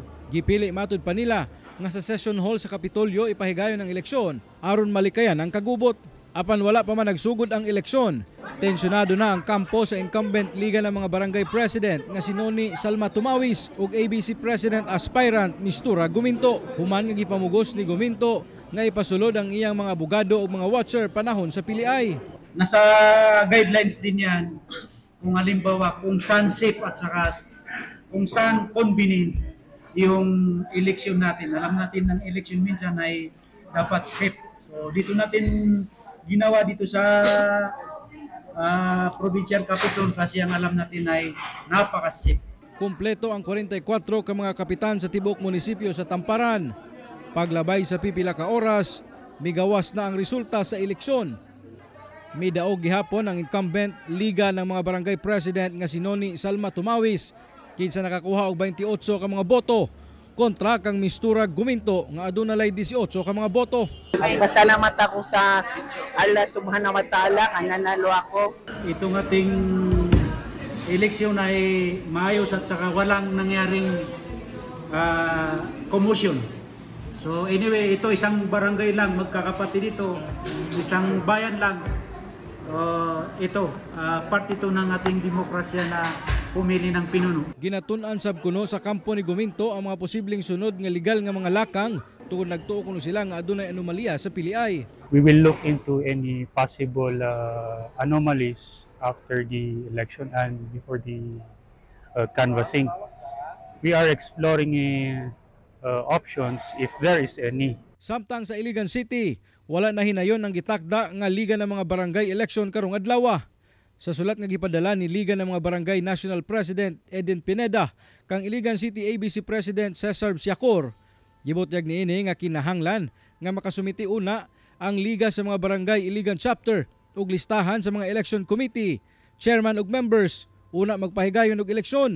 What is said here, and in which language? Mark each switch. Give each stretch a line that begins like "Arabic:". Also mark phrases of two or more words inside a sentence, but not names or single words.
Cebuano: Gipili matud pa nila nga sa session hall sa Kapitolyo ipahigayon ang eleksyon aron malikayan ang kagubot. Apan wala pa man nagsugod ang eleksyon, tensyonado na ang kampo sa incumbent Liga ng mga Barangay President nga si Noni Salma Tumawis ug ABC President aspirant Mistura Guminto. Human nga gipamugos ni Guminto nga ipasulod ang iyang mga abogado ug mga watcher panahon sa piliay.
Filipino: Nasa guidelines din yan kung halimbawa kung saan safe at saka kung saan convenient yung eleksyon natin. Alam natin ng eleksyon minsan ay dapat safe. So dito natin ginawa dito sa provincial capital kasi ang alam natin ay napaka-safe.
Cebuano: Kumpleto ang 44 ka mga kapitan sa tibok munisipyo sa Tamparan. Paglabay sa pipila ka oras, migawas na ang resulta sa eleksyon. Midaog gihapon ang incumbent Liga ng mga Barangay President nga si Noni Salma Tumawis kinsa nakakuha og 28 ka mga boto kontra kang Mistura Guminto nga adunay 18 ka mga boto. Ay pasalamat ako sa Allah
Arabic: Subhanahu wa Ta'ala
Cebuano: nga nanalo ako.
Filipino: Itong ating eleksyon ay maayos at saka walang nangyaring commotion. So anyway, ito isang barangay lang, magkakapatid dito, isang bayan lang. Part ito ng ating demokrasya na pumili ng pinuno.
Cebuano: Ginatun-an sab kuno sa kampo ni Guminto ang mga posibleng sunod nga legal nga mga lakang tungod nagtuo kuno sila nga adunay anomalya sa piliay.
English: We will look into any possible anomalies after the election and before the canvassing. We are exploring options if there is any.
Cebuano: Samtang sa Iligan City, wala na hinayon ang gitakda nga Liga ng mga Barangay election karong adlaw. Sa sulat nga gipadala ni Liga ng mga Barangay National President Eden Pineda kang Iligan City ABC President Cesar Siacor, gibutyag niini nga kinahanglan nga makasumiti una ang Liga sa mga Barangay Iligan Chapter ug listahan sa mga election committee, chairman ug members una magpahigayon og eleksyon.